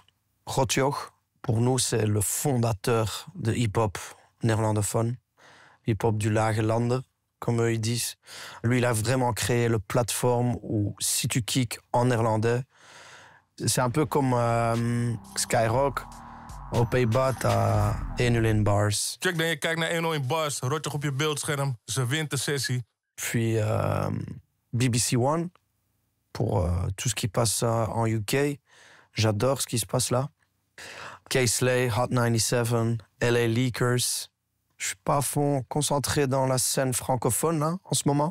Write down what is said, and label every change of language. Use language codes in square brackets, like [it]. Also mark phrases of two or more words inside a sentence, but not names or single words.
[fr] Rotjoch, pour nous, c'est le fondateur de hip-hop néerlandophone. Hip-hop du [nl] Lage Landen, [fr] comme eux ils disent. Lui, il a vraiment créé la plateforme où si tu kicks en néerlandais, c'est un peu comme Skyrock. Aux Pays-Bas, t'as Enulen Bars. [nl] Check dan je kijkt naar 101 Bars, Rotjoch op je beeldscherm, zijn wintersessie. [fr] Puis BBC One, pour tout ce qui passe en UK. J'adore ce qui se passe là. K-Slay, Hot 97, LA Leakers. Je suis pas à fond concentré dans la scène francophone là, en ce moment.